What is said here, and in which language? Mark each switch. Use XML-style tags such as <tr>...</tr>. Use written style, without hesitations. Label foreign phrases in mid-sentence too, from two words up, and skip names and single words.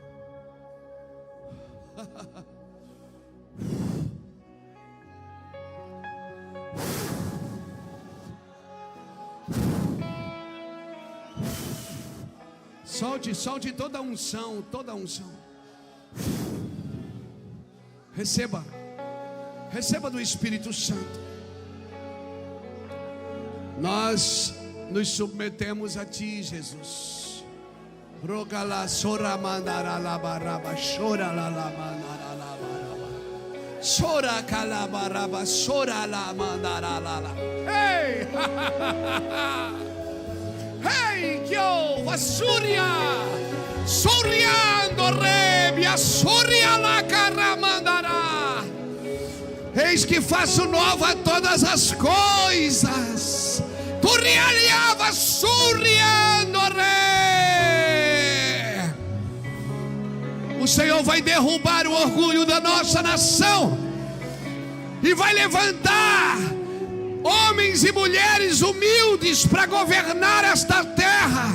<pt>Solte toda a unção, toda a unção. Receba do Espírito Santo. Nós nos submetemos a Ti, Jesus. Rogala sora mandara la baraba, chora la mandara la baraba, sora calabaraba, sora la mandara la. Ei! Hey, yo, vasuria, soriando rebia, soria la caramandará. Eis que faço nova todas as coisas. Turialiava, suriando re. O Senhor vai derrubar o orgulho da nossa nação e vai levantar homens e mulheres humildes para governar esta terra.</pt>